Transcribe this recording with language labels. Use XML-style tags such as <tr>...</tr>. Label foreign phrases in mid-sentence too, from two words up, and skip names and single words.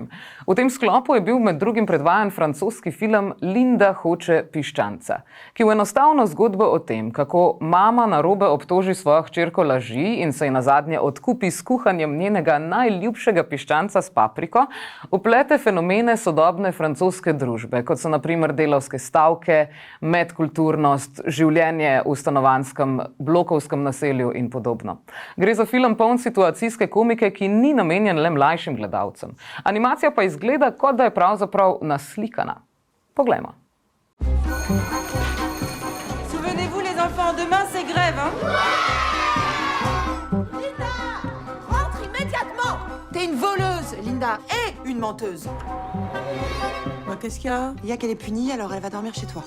<sl>V tem sklopu je bil med drugim predvajan francoski film Linda hoče piščanca, ki v enostavno zgodbo o tem, kako mama narobe obtoži svojo hčerko laži in se ji nazadnje odkupi s kuhanjem njenega najljubšega piščanca s papriko, vplete fenomene sodobne francoske družbe, kot so na primer delavske stavke, medkulturnost, življenje v stanovanjskem blokovskem naselju in podobno. Gre za film poln situacijske komike, ki ni namenjen le mlajšim gledalcem. Animacija pa izgleda, kot da je pravzaprav naslikana. Poglejmo.</sl> <fr>Souvenez-vous les enfants, demain c'est grève, hein? Linda, rentre immédiatement! T'es une voleuse, Linda, et une menteuse. Qu'est-ce qu'il y a? Il y a qu'elle est punie, alors elle va dormir chez toi.</fr>